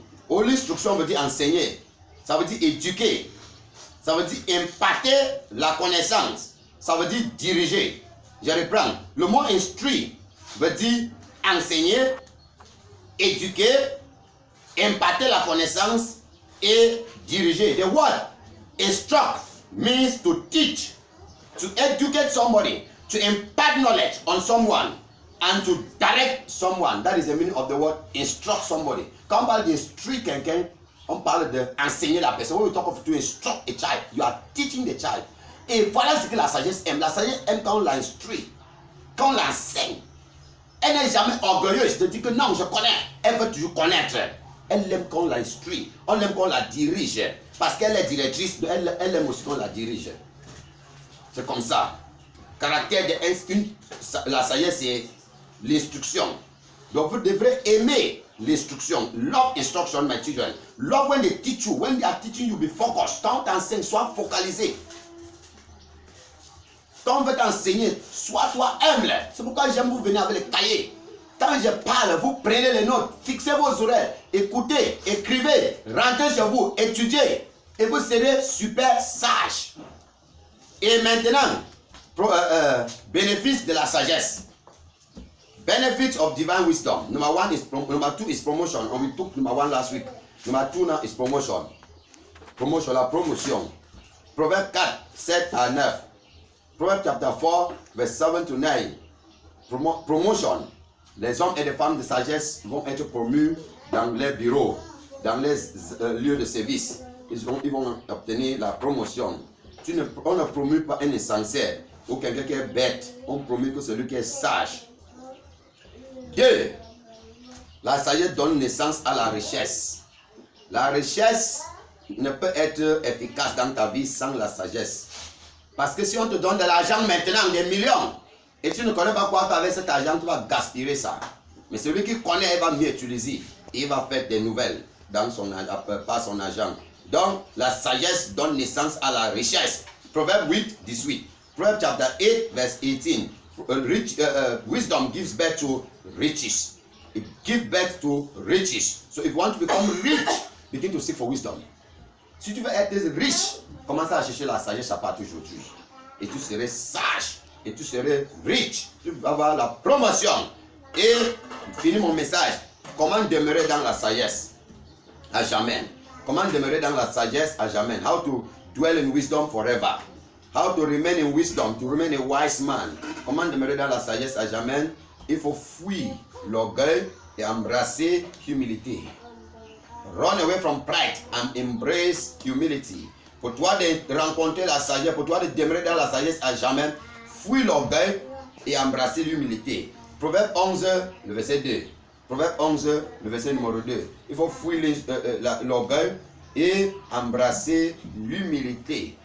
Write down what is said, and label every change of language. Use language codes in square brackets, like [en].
[fr] Ou l'instruction veut dire enseigner. Ça veut dire éduquer. Ça veut dire imparter la connaissance. Ça veut dire diriger. Je reprends. Le mot instruire veut dire enseigner, éduquer, imparter la connaissance et diriger. [en] The word instruct means to teach, to educate somebody, to impart knowledge on someone, and to direct someone. That is the meaning of the word instruct somebody. [fr] Quand on parle d'instruire quelqu'un, on parle d'enseigner la personne. [en] When we talk of to instruct a child, you are teaching the child. [fr] Et voilà ce que la sagesse aime. La sagesse aime quand on l'instruit, quand on l'enseigne. Elle n'est jamais orgueilleuse de dire que non, je connais. Elle veut toujours connaître. Elle aime quand on l'instruit. On aime quand on la dirige. Parce qu'elle est directrice, elle aime aussi qu'on la dirige. C'est comme ça. Caractère de la sagesse, c'est l'instruction. Donc vous devrez aimer l'instruction. [en] Love instruction, my children. Love when they teach you. When they are teaching you, be focused. [fr] Quand on t'enseigne, sois focalisé. Quand on veut t'enseigner, sois toi humble. C'est pourquoi j'aime vous venir avec les cahiers. Quand je parle, vous prenez les notes, fixez vos oreilles, écoutez, écrivez, rentrez chez vous, étudiez. Et vous serez super sage. Et maintenant, bénéfice de la sagesse. [en] Benefits of divine wisdom. Number 2 is promotion. And we took number 1 last week. Number 2 now is promotion. Promotion, [fr] la promotion. Proverbe 4, 7 à 9. Proverbe [en] chapter 4, verse 7 to 9. [fr] Promotion. Les hommes et les femmes de sagesse vont être promus dans les bureaux, dans les lieux de service. Ils vont obtenir la promotion. On ne promue pas un insensé ou quelqu'un qui est bête. On promet que celui qui est sage. 2. La sagesse donne naissance à la richesse. La richesse ne peut être efficace dans ta vie sans la sagesse. Parce que si on te donne de l'argent maintenant, des millions, et tu ne connais pas quoi faire avec cet argent, tu vas gaspiller ça. Mais celui qui connaît, il va mieux utiliser. Il va faire des nouvelles par son argent. Donc, la sagesse donne naissance à la richesse. Proverbe 8, 18. Proverbe [en] chapter 8, verse 18. Wisdom gives birth to riches. It gives birth to riches. So if you want to become rich, begin to seek for wisdom. [fr] Si tu veux être riche, commence à chercher la sagesse à partir d'aujourd'hui. Et tu serais sage. Et tu serais riche. Tu vas avoir la promotion. Et finis mon message. Comment demeurer dans la sagesse à jamais? Comment demeurer dans la sagesse à jamais? [en] How to dwell in wisdom forever. How to remain in wisdom, to remain a wise man. [fr] Comment demeurer dans la sagesse à jamais? Il faut fuir l'orgueil et embrasser l'humilité. [en] Run away from pride and embrace humility. [fr] Pour toi de rencontrer la sagesse, pour toi de demeurer dans la sagesse à jamais, fuis l'orgueil et embrasser l'humilité. Proverbe 11, le verset 2. Proverbe 11, le verset numéro 2. Il faut fuir l'orgueil et embrasser l'humilité.